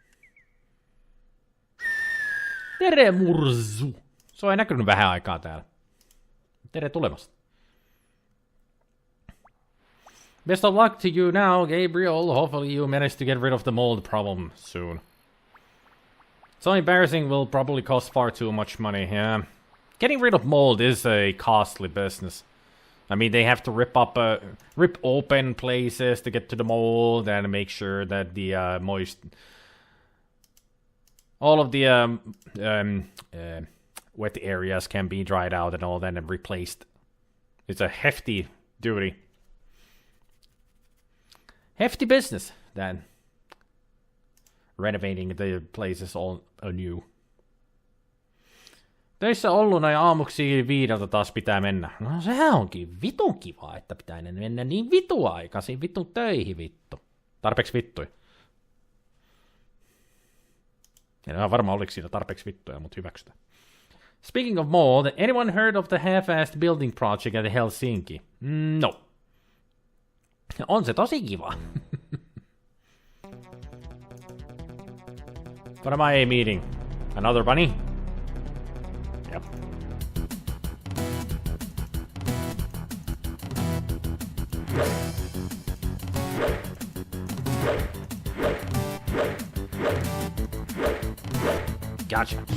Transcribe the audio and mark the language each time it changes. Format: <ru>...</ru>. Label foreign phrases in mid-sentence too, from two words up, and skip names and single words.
<et>Tere murzu.</et> <fi>Se ei näkynyt vähän aikaa täällä.</fi> <et>Tere tulemasta.</et> <en>Best of luck to you now, Gabriel. Hopefully you manage to get rid of the mold problem soon. So embarrassing, will probably cost far too much money, yeah. Getting rid of mold is a costly business. I mean, they have to rip open places to get to the mold and make sure that the all of the wet areas can be dried out and all that and replaced. It's a hefty duty. Hefty business, then. Renovating the places all anew.</en> <fi>Töissä olleena ja aamuksi 5 taas pitää mennä. No se onkin vitun kiva, että pitää mennä niin vitu aikaisin vitun töihin vittu. Tarpeeksi vittui. En ole varma oliko siinä tarpeeksi vittuja, mutta hyväksytään.</fi> <en>Speaking of mold, anyone heard of the half-assed building project at Helsinki?</en> <fi>No. On se tosi kiva.</fi> <en>What am I meeting? Another bunny? Yep. Gotcha.</en>